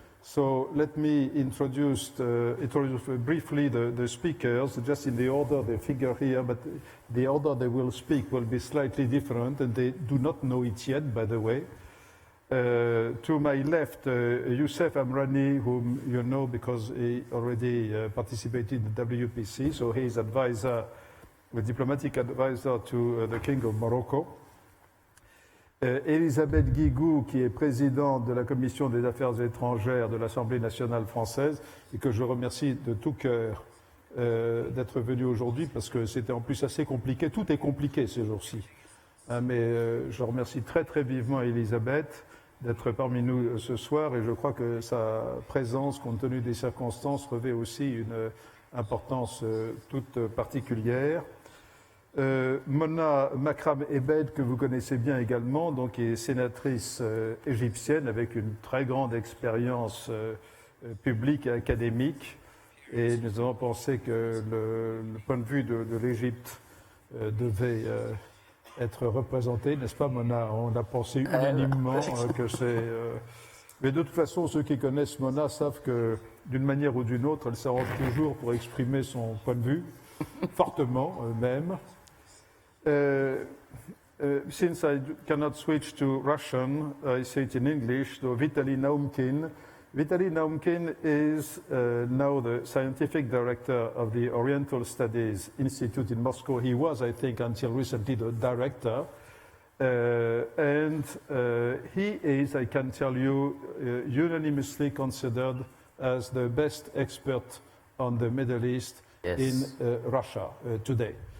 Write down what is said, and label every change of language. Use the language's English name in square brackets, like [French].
[English] So let me introduce briefly the speakers, just in the order they figure here, but the order they will speak will be slightly different, and they do not know it yet, by the way. To my left, Youssef Amrani, whom you know because he already participated in the WPC, so he is advisor, the diplomatic advisor to the King of Morocco. [French] Elisabeth Guigou, qui est présidente de la Commission des Affaires étrangères de l'Assemblée nationale française, et que je remercie de tout cœur d'être venue aujourd'hui, parce que c'était en plus assez compliqué. Tout est compliqué ces jours-ci. Mais je remercie très très vivement Elisabeth d'être parmi nous ce soir, et je crois que sa présence, compte tenu des circonstances, revêt aussi une importance toute particulière. Mona Makram Ebed, que vous connaissez bien également, donc, qui est sénatrice égyptienne avec une très grande expérience publique et académique. Et nous avons pensé que le point de vue de l'Égypte devait être représenté, n'est-ce pas, Mona? On a pensé unanimement que c'est... Mais de toute façon, ceux qui connaissent Mona savent que, d'une manière ou d'une autre, elle s'arrange toujours pour exprimer son point de vue, fortement même. [English] Since I cannot switch to Russian, I say it in English. So Vitaly Naumkin. Vitaly Naumkin is now the scientific director of the Oriental Studies Institute in Moscow. He was, I think, until recently the director. And he is, I can tell you, unanimously considered as the best expert on the Middle East in Russia today.